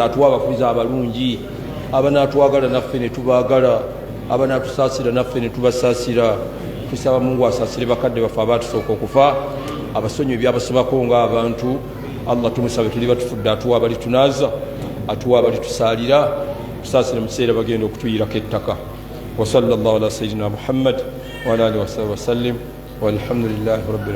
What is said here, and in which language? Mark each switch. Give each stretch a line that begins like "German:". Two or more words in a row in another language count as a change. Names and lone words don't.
Ganda: atuwa abafuzi abalungi abanaatwagala naffe ne tubaagala abanatusaasira naffe ne tubasaasira tusaba mungu asaasire bakadde baffe abaatusooka okufa abasonyi ebyabasobako ng'abantu allah tumusabe tuli batufudde atuwa abali tunaaza atuwa abali tusaalira tusaasire mu kiseera bagenda okutuyirako ettaka
Arabic: وصلى الله على سيدنا محمد وعلى آله وسلم والحمد لله رب